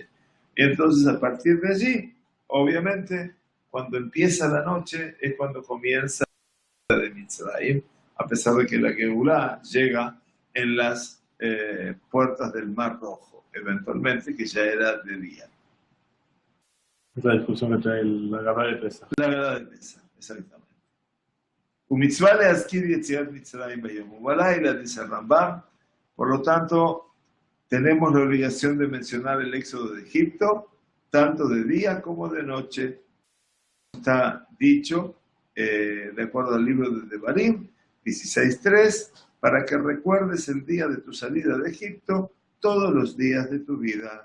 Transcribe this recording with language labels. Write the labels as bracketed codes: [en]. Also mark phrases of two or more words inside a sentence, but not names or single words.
[es] Y entonces, a partir de allí, obviamente, cuando empieza la noche es cuando comienza la de Mitzrayim, a pesar de que la Geulá llega en las puertas del Mar Rojo, eventualmente, que ya era de día. Es la discusión que trae la Gadá de Pesach. La Gadá de Pesach, exactamente. [he] ומצוה להזכיר יציאת מצרים ביום ובלילה, [es] dice el Rambam. Por lo tanto, tenemos la obligación de mencionar el éxodo de Egipto, tanto de día como de noche. Está dicho, de acuerdo al libro de Devarim, 16.3, para que recuerdes el día de tu salida de Egipto todos los días de tu vida.